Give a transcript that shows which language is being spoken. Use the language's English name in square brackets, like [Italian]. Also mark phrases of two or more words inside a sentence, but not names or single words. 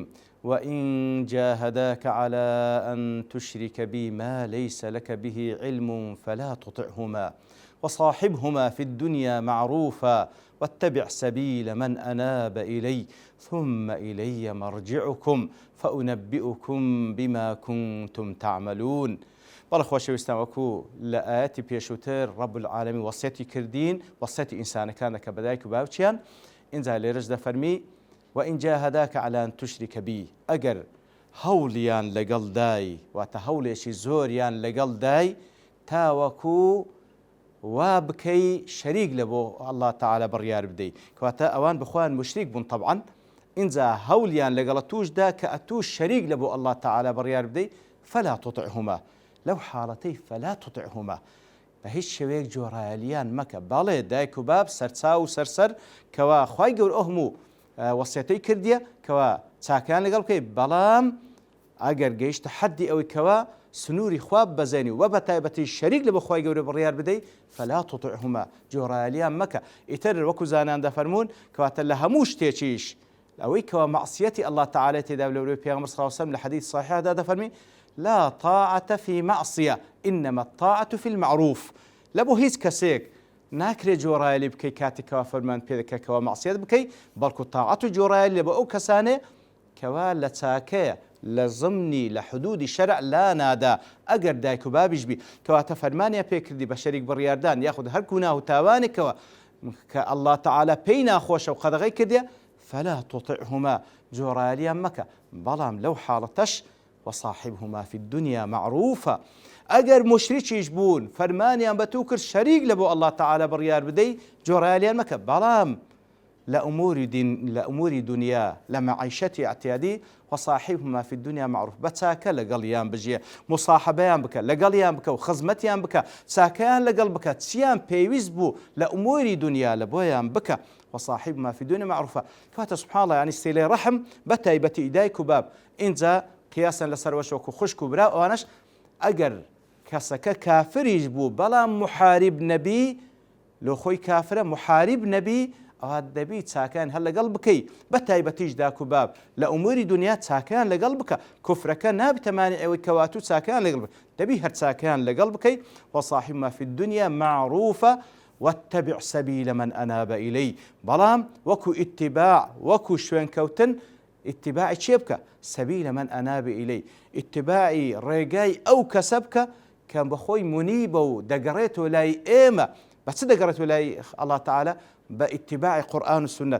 [Arabic] وإن جاهداك على أن تشرك بي ما ليس لك به علم فلا تطعهما وصاحبهما في الدنيا معروفا واتبع سبيل من أناب إلي ثم إلي مرجعكم فأنبئكم بما كنتم تعملون. [Central Kurdish] بەڵێ خۆشەویستان وەکو لە ئاەتی پێشووتر ڕەب العالەمین وەسیەتی کردین وەسیەتی ئینسانەکان دەکە بە دایک و باوچیان. ئینجا لێرەش دەفەرمی [Arabic] وإن جاهداك على أن تشرك بي [Central Kurdish] ئەگەر هەوڵیان لەگەڵ دای واتە هەوڵێکی زۆریان لەگەڵ دای تاوەکو وا بکەی شەریک لە بۆ ئەڵڵا تەعالە بڕیار بدەی کەواتە ئەوان بخوایان مشریک بوون طبعا ئینجا هەوڵیان لەگەڵە توشدا کە ئەتوش شەریک لە بۆ ئەڵڵا تەعالە بڕیار بدەی [Arabic] فلا تطعهما [Central Kurdish] لەو حاڵەتەی [Arabic] فلا تطعهما [Central Kurdish] بە هیچ شێوەیەک جۆرایەلیان مەکە. بەڵێ دایک و باب سەرچاو و سەرسەر کەوا خوای گەورە ئەو هەموو وەسیەتەی کردیە کەوا چاکیان لەگەڵ بکەی بەڵام ئەگەر گەیشتە حەدی ئەوەی کەوا سنووری خواب بەزێنی و بە تایبەتی شەریک لە بە خوای گەورە بڕیار بدەی [Arabic] فلا تطعهما [Central Kurdish] جۆرایەلیان مەکە. ئیتر وەکو زانان دەفەرمون کەواتە لە هەموو شتێکیش ئەوەی کەوا مەعسیەتی ئەڵڵا تەعالە تێدا لەورەی پێغەمبەر [Arabic] صلی الله علیه وسلم [Central Kurdish] لە حەدیث صحیحدا دەفەرمی [Arabic] لا طاعة في معصية إنما الطاعة في المعروف. [Central Kurdish] لبو هیچ کەسێک ناکرێ جۆرایەلی بکەی کاتێکەوە فەرمان پێ دەکە کەوا مەعسیەت بکەی بەڵکو تاعەت و جۆرایەلی لە بۆ ئەو کەسانێ کەوا لە چاکەیە لە زمنی لە حدودی شەرع لا نادا ئەگەر دایک و بابیش بی کەواتە فەرمانیان پێکردی بە شەریک بڕیاردان یاخود هەر گوناه و تاوانێکەوە کە ئەڵڵا تەعالە پێی ناخۆشە و قەدەغەی کردێ [Arabic] فلا تطعهما [Central Kurdish] جۆرایەلیان مەکە بەڵام لەو حاڵەتەش [Arabic] وصاحبهما في الدنيا معروفة [Central Kurdish] ئەگەر مشریکیش بوون فەرمانیان بە تو کرد شەریک لە بۆ ئەڵڵا تەعالە بڕیار بدەی جۆرایەلیان مەکە بەڵام لە ئوموری دنیا لە مەعیشەتی اعتیادی [Arabic] وصاحبهما في الدنيا معروف [Central Kurdish] بە چاکە لەگەڵیان بژیە مصاحبەیان بکە لەگەڵیان بکە و خزمەتیان بکە چاکەیان لەگەڵ بکە چیان پێویست بوو لە ئوموری دنیا لە بۆیان بکە [Arabic] وصاحبهما في الدنيا معروفة. [Central Kurdish] کەواتە [Arabic] سبحان الله [Central Kurdish] یعنی سێلەی ڕەحم بە تایبەتی دایک و باب ئینجا قیاسا لەسەر وەشۆک و خوشک و برا ئەوانش ئەگەر کەسەکە کافریش بوو بەڵام محارب نەبی لۆ خۆی کافرە محارب نەبی ئەوە دەبی چاکیان هەر لەگەڵ بکەی بە تایبەتیش داک و باب لە ئوموری دنیا چاکیان لەگەڵ بکە کوفرەکە نابتەمانی ئەوەی کەواتوو چاکیان لەگەڵ بکە دەبی هەر چاکیان لەگەڵ بکەی [Arabic] وصاحبهما في الدنيا معروفة واتبع سبيل من أناب إلي [Central Kurdish] بەڵام وەکو ئیتیباع وەکو شوێنکەوتن اتباعی چێ بکە [Arabic] سەبیلە من ئەنابە ئیلەی [Central Kurdish] اتباعی ڕێگای ئەو کەسە بکە کە بەخۆی منیبە و دەگەڕێتەوە لای ئێمە بە چ دەگەڕێتەوە لای ئەڵڵا تەعالە بە اتباعی قورئان و سونەت.